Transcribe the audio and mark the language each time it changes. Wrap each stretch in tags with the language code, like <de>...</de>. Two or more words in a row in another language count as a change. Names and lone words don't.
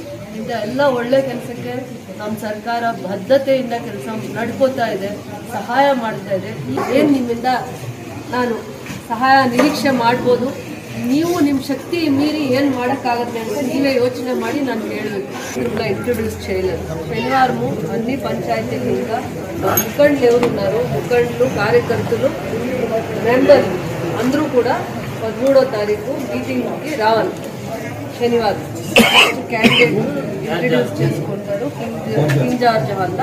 <kn>ಇಂಥ ಎಲ್ಲ ಒಳ್ಳೆ ಕೆಲಸಕ್ಕೆ ನಮ್ಮ ಸರ್ಕಾರ ಬದ್ಧತೆಯಿಂದ ಕೆಲಸ ನಡ್ಕೋತಾ ಇದೆ, ಸಹಾಯ ಮಾಡ್ತಾ ಇದೆ. ಏನು ನಿಮ್ಮಿಂದ ನಾನು ಸಹಾಯ ನಿರೀಕ್ಷೆ ಮಾಡ್ಬೋದು, ನೀವು ನಿಮ್ಮ ಶಕ್ತಿ ಮೀರಿ ಏನು ಮಾಡೋಕ್ಕಾಗತ್ತೆ ಅಂತ ನೀವೇ ಯೋಚನೆ ಮಾಡಿ ನಾನು ಹೇಳಬೇಕು.</kn> <te>ఇంకా ఇంట్రొడ్యూస్ చేయలేదు. శనివారము అన్ని పంచాయతీలు ఇంకా ముఖండ్లు ఎవరున్నారు, ముఖండ్లు కార్యకర్తలు మెంబర్లు అందరూ కూడా 13వ తారీఖు మీటింగ్కి రావాలి. శనివారం క్యాండిడేట్ ఇంట్రొడ్యూస్ చేసుకుంటారు ఇన్ఛార్జ్ వల్ల.</te>